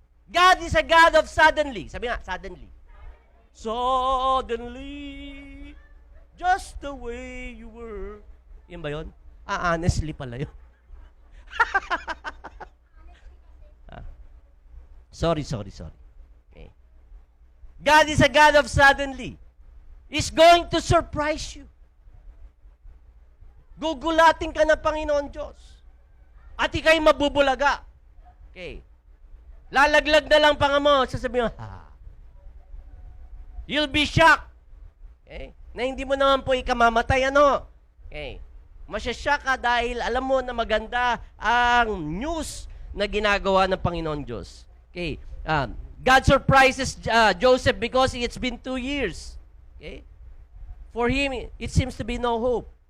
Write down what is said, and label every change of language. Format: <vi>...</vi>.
<en>God is a God of suddenly.</en> <tl>Sabi nga, suddenly.</tl> <en>Suddenly, just the way you were.</en> <tl>Yun ba yun? Honestly pala yun.</tl> <en>Sorry. Okay. God is a God of suddenly. He's going to surprise you.</en> <tl>Gugulatin ka ng Panginoon Diyos. At ikay mabubulaga. Okay. Lalaglag na lang panga mo, sasabihin mo,</tl> <en>You'll be shocked.</en> <tl>Okay? Na hindi mo naman po ikamamatay, ano? Okay. Masyasya ka dahil alam mo na maganda ang news na ginagawa ng Panginoon Diyos. Okay.</tl> <en>God surprises Joseph because it's been 2 years. Okay. For him, it seems to be no hope.</en>